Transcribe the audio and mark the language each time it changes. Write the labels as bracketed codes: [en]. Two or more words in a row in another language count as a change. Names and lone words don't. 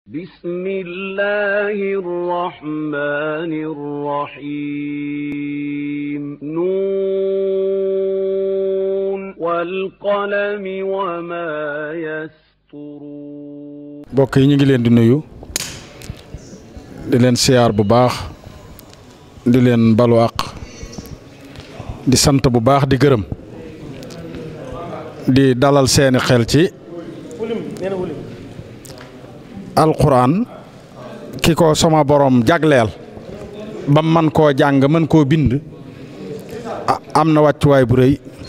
[ar] بسم الله الرحمن الرحيم نون والقلم وما يسطرون [wo] mbokk yi ñu ngi leen di nuyu di leen siyaar bu baax di leen balu àq di sant bu baax di gërëm di dalal seeni xel ci alquran ki ko sama borom jagleel ba man koo jàng mën koo bind am na wàccuwaay bu rëy